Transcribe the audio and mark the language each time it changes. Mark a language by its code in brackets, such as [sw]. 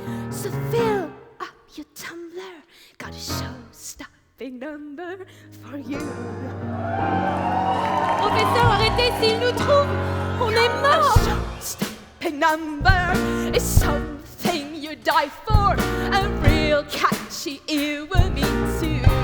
[en] So fill up your tumbler, got a show-stopping number for you. [fr] Professeur, arrêtez, s'il nous trouve, on est mort! [en] A show-stopping number is something you die for, a real catchy earworm too.